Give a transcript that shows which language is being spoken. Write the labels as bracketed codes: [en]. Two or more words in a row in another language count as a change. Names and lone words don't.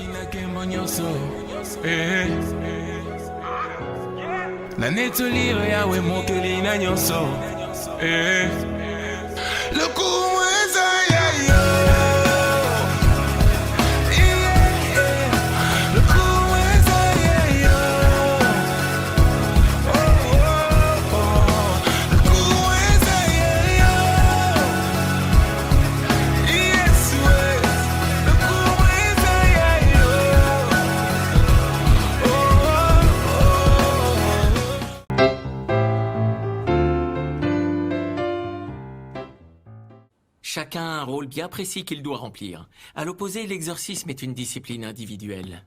[ln] kembo nyonso na netoliro yawe mokeli na nyonso lokumweza yayo lokumweza yayo lokumweza yayo [en] yes we [ln] lokumweza yayo [fr] Chacun a un rôle bien précis qu'il doit remplir. À l'opposé, l'exorcisme est une discipline individuelle.